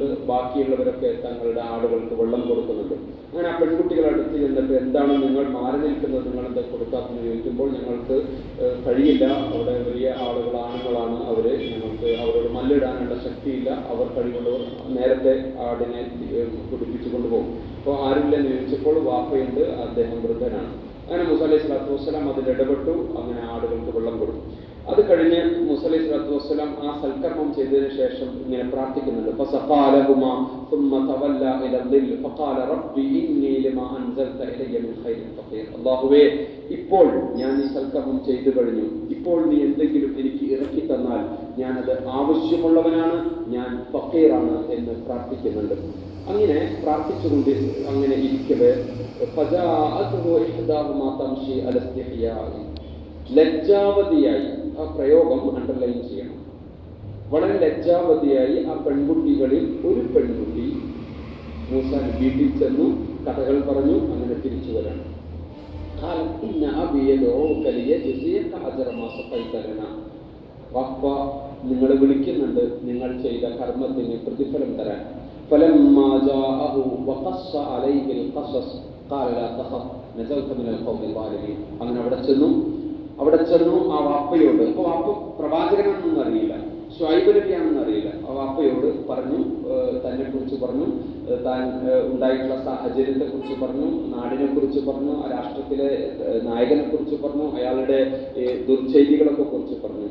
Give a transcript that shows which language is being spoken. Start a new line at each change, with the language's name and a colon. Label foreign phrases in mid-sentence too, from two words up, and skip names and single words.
Malayalam: ബാക്കിയുള്ളവരൊക്കെ തങ്ങളുടെ ആടുകൾക്ക് വെള്ളം കൊടുക്കുന്നുണ്ട്. അങ്ങനെ ആ പെൺകുട്ടികൾ അടുത്ത് ചെന്നിട്ട് എന്താണ് നിങ്ങൾ മാറി നിൽക്കുന്നത്, നിങ്ങൾ എന്താ കൊടുക്കാത്തെന്ന് ചോദിക്കുമ്പോൾ ഞങ്ങൾക്ക് കഴിയില്ല, അവിടെ വലിയ ആളുകൾ, ആണുങ്ങളാണ് അവര്, ഞങ്ങൾക്ക് അവരോട് മല്ലിടാനുള്ള ശക്തിയില്ല, അവർ കഴിവുള്ളവർ നേരത്തെ ആടിനെ കുടിപ്പിച്ചു കൊണ്ടുപോകും. അപ്പോൾ ആരില്ലെന്ന് ചോദിച്ചപ്പോൾ വാപ്പയുണ്ട്, അദ്ദേഹം വൃദ്ധനാണ്. അങ്ങനെ മൂസ
Arabic: عليه الصلاة والسلام
Malayalam: അതിൽ ഇടപെട്ടു. അങ്ങനെ ആടുകൾക്ക് വെള്ളം കൊടുത്തു. അത് കഴിഞ്ഞ് മൂസ
Arabic: عليه الصلاة والسلام
Malayalam: ആ സൽക്കർമ്മം ചെയ്തതിനു ശേഷം ഇങ്ങനെ പ്രാർത്ഥിക്കുന്നുണ്ട്.
Arabic: فسقى لهما ثم تولى إلى الظل فقال رب إني لما أنزلت إلي من خير فقير.
Malayalam: അല്ലാഹുവേ, ഇപ്പോൾ ഞാൻ ഈ സൽക്കർമ്മം ചെയ്തു കഴിഞ്ഞു. ഇപ്പോൾ നീ എന്തെങ്കിലും എനിക്ക് ഇറക്കി തന്നാൽ ഞാനത് ആവശ്യമുള്ളവനാണ്, ഞാൻ ഫഖീറാണ് എന്ന് പ്രാർത്ഥിക്കുന്നുണ്ട്. അങ്ങനെ പ്രാർത്ഥിച്ചുകൊണ്ട് അങ്ങനെ ഇരിക്കവേ ലജ്ജാവതിയായി, ആ പ്രയോഗം അണ്ടർലൈൻ ചെയ്യണം, വളരെ ലജ്ജാവതിയായി ആ പെൺകുട്ടികളിൽ ഒരു പെൺകുട്ടി മൂസ വീട്ടിൽ ചെന്നു, കഥകൾ പറഞ്ഞു, അങ്ങനെ തിരിച്ചു വരണം. വാപ്പ നിങ്ങളെ വിളിക്കുന്നുണ്ട് അങ്ങനെ ചെയ്ത കർമ്മത്തിന് പ്രതിഫലം തരാൻ.
Arabic: فلما جاءه وقص عليه القصص قال لا تخف نجوت من القوم الظالمين.
Malayalam: അങ്ങനെ അവിടെ ചെന്നു ആ വാപ്പയോട്, അപ്പോൾ വാപ്പ പ്രവാചകനാണെന്നൊന്നും അറിയില്ല, ശുഐബ് നബിയാണെന്ന് അറിയില്ല. ആ വാപ്പയോട് പറഞ്ഞു, തന്നെ കുറിച്ച് പറഞ്ഞു, താൻ ഉണ്ടായിട്ടുള്ള സാഹചര്യത്തെ കുറിച്ച് പറഞ്ഞു, നാടിനെ കുറിച്ച് പറഞ്ഞു, ആ രാഷ്ട്രത്തിലെ നായകനെ കുറിച്ച് പറഞ്ഞു, അയാളുടെ ദുർചെയ്തികളൊക്കെ കുറിച്ച് പറഞ്ഞു.